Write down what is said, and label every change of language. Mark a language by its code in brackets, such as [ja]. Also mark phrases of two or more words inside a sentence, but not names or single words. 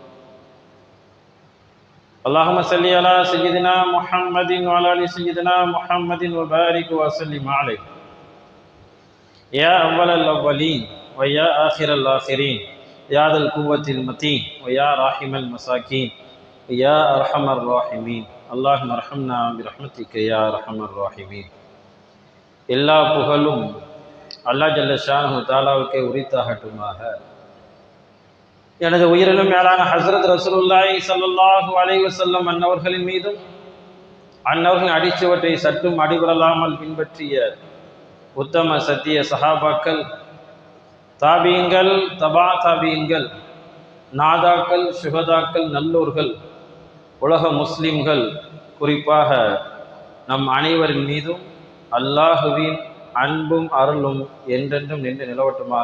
[ar] اللهم صل على سيدنا محمد وعلى آل سيدنا محمد وبارك وسلم عليه، يا أول الأولين ويا آخر الآخرين، يا ذا القوة المتين ويا راحم المساكين، يا أرحم الراحمين. اللهم ارحمنا برحمتك يا أرحم الراحمين. [ta] எல்லா புகழும் அல்லாஹ் [ar] جل شانه [ta] தஆலாவுக்கே உரித்தாகட்டுமாக. எனது உயிரிலும் மேலான ஹஸ்ரத் ரசூலுல்லாஹி [ar] صلى الله عليه وسلم [ta] அன்னவர்களின் மீதும் அன்னவர்களின் அடிச்சுவற்றை சற்றும் அடிபடலாமல் பின்பற்றிய உத்தம சத்திய சஹாபாக்கள், தாபீன்கள், தபா தாபீன்கள், நாதாக்கள், சுஹதாக்கள், நல்லோர்கள், உலக முஸ்லிம்கள், குறிப்பாக நம் அனைவரின் மீதும் அல்லாஹுவின் அன்பும் அருளும் என்றென்றும் நின்று நிலவட்டுமாக.